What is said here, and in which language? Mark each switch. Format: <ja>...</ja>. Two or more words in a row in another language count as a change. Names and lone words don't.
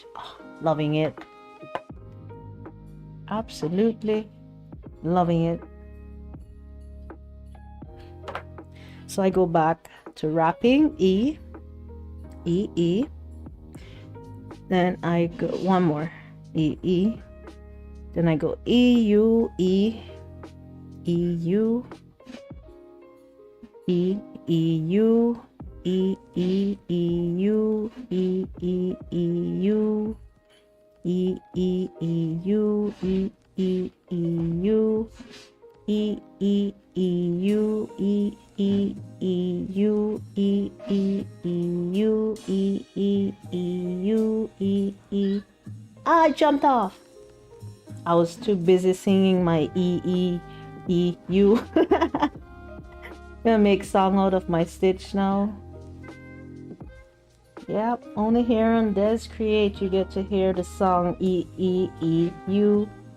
<en>Oh, loving it. Absolutely loving it. So I go back to wrapping, E, E, E. Then I go one more, E, E. Then I go E, U, E, E, U, E, E, U, E, E, E, U, E, E, E, U, E, E, E, U, E, E, E, U, E, E, E, U, E, E, E, U, E, E, E, U, E, E, E, U, E, E. I jumped off. I was too busy singing my E, E, E, U. Gonna make song out of my stitch now. Yep, only here on Des Create you get to hear the song E, E, E, U.</en>